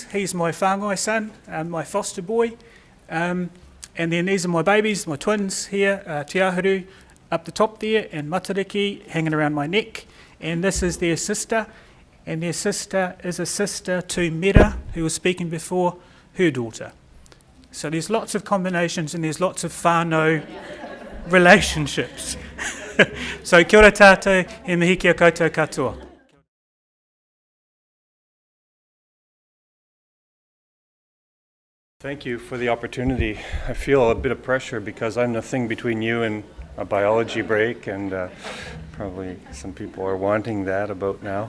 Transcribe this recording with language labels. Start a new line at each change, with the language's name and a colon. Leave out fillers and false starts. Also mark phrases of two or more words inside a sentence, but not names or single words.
English: He's my whāngai son, my foster boy. And then these are my babies, my twins here, Te Ahuru up the top there, and Matariki hanging around my neck. And this is their sister, and their sister is a sister to Mera, who was speaking before, her daughter. So there's lots of combinations and there's lots of whānau relationships.
Māori: So kia ora tātou, he mihi kia koutou katoa.
English: Thank you for the opportunity. I feel a bit of pressure because I'm the thing between you and a biology break, and probably some people are wanting that about now.